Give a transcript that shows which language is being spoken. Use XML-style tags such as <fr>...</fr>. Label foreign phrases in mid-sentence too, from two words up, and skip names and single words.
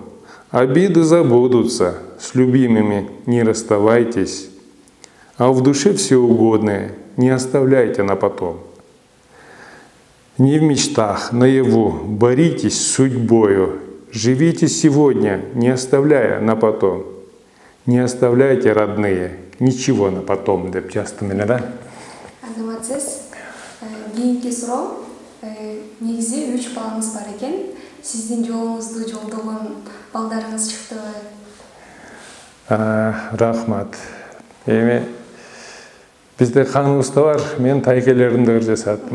<ru>Обиды забудутся, с любимыми не расставайтесь, а в душе все угодное не оставляйте на потом. Не в мечтах, наяву, боритесь с судьбою, живите сегодня, не оставляя на потом. Не оставляйте, родные, ничего на потом,</ru> <ky>деп жаздым эле да. Азаматсыз, кийинки суроо, негизи 3 балаңыз бар экен. Сиздин жолуңузду жолдогон балдарыңыз чыктыбы? Рахмат. Эми бизде каныбызда бар, мен тайкелеримди ыр жасат.</ky>